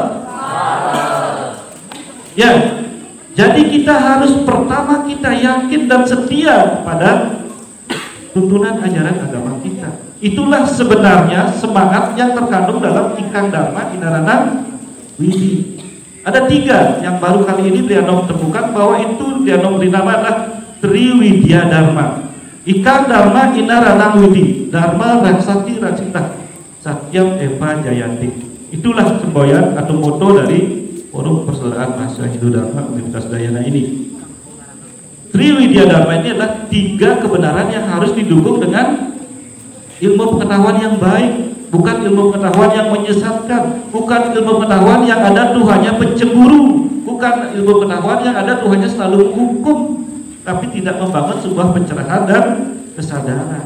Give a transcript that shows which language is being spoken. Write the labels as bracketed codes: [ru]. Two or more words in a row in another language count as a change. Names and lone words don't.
[id] Ya, jadi kita harus pertama kita yakin dan setia pada tuntunan ajaran agama kita. Itulah sebenarnya semangat yang terkandung dalam [kaw] Ikang Dharma Inaranang Widi. [id] Ada 3 yang baru kali ini Lianom temukan bahwa itu Lianom beri nama adalah Triwidya Dharma. [kaw] Ikang Dharma Inaranang Widi, [sa] Dharma Raksati Raksita, Satyam Eva Jayanti. [id] Itulah semboyan atau moto dari Forum Persaudaraan Mahasiswa Hindu Dharma Universitas Dayana ini. Triwidya Dharma ini adalah 3 kebenaran yang harus didukung dengan ilmu pengetahuan yang baik, bukan ilmu pengetahuan yang menyesatkan, bukan ilmu pengetahuan yang ada Tuhannya pencemburu, bukan ilmu pengetahuan yang ada Tuhannya selalu menghukum, tapi tidak membangun sebuah pencerahan dan kesadaran.